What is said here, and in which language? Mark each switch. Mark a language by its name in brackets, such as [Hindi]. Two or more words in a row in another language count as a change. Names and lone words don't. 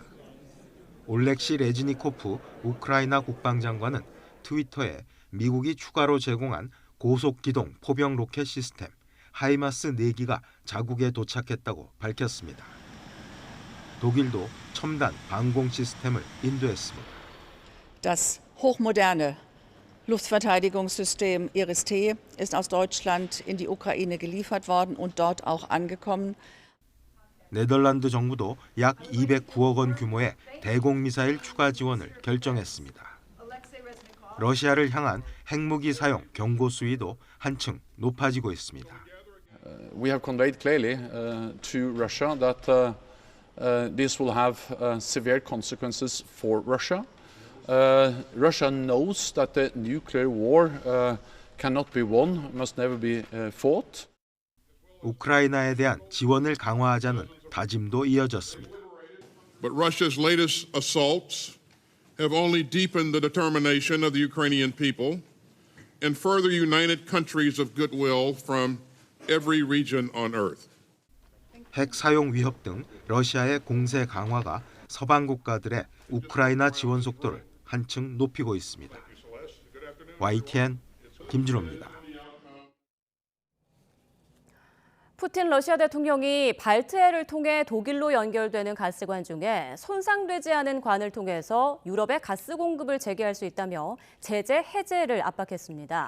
[Korean] 올렉시 레즈니코프 우크라이나 국방장관은 트위터에 미국이 추가로 제공한 고속기동 포병 로켓 시스템 하이마스 4기가 자국에 도착했다고 밝혔습니다. 독일도 첨단 방공 시스템을 인도했습니다. [German] Das hochmoderne Luftverteidigungssystem Iris-T ist aus Deutschland in die Ukraine geliefert worden und dort auch angekommen. [Korean] 네덜란드 정부도 약 209억 원 규모의 대공 미사일 추가 지원을 결정했습니다. 러시아를 향한 핵무기 사용 경고 수위도 한층 높아지고 있습니다. [English] We have conveyed clearly to Russia that this will have severe consequences for Russia. Russia knows that the nuclear war cannot be won, must never be fought. [Korean] 우크라이나에 대한 지원을 강화하자는 다짐도 이어졌습니다. [English] But Russia's latest assaults have only deepened the determination of the Ukrainian people and further united countries of goodwill from every region on earth. [Korean] 핵 사용 위협 등 러시아의 공세 강화가 서방 국가들의 우크라이나 지원 속도를 한층 높이고 있습니다. YTN 김진호입니다. 푸틴 러시아 대통령이 발트해를 통해 독일로 연결되는 가스관 중에 손상되지 않은 관을 통해서 유럽의 가스 공급을 재개할 수 있다며 제재 해제를 압박했습니다.